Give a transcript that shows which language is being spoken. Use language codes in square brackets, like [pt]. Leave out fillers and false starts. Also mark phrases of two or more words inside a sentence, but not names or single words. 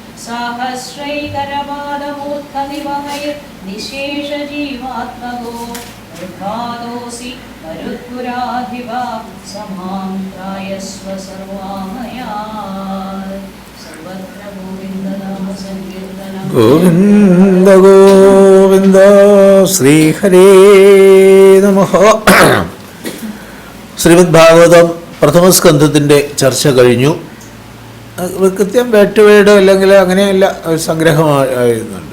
[sa] साहस्रैकरपादमूर्धनिवहैर्निशेषजीवात्मको निर्भादोऽसि मरुत्पुराधिपा समां त्रायस्व सर्वामया सर्वत्र गोविन्दनाम संकीर्तनं ഗോവിന്ദ ഗോവിന്ദ ശ്രീഹരേ നമഃ. [ml] ശ്രീമദ് ഭാഗവതം പ്രഥമസ്കന്ധത്തിൻ്റെ ചർച്ച കഴിഞ്ഞു. കൃത്യം വേട്ടുവേട് അല്ലെങ്കിൽ അങ്ങനെയല്ല ഒരു സംഗ്രഹമായിരുന്നുണ്ട്.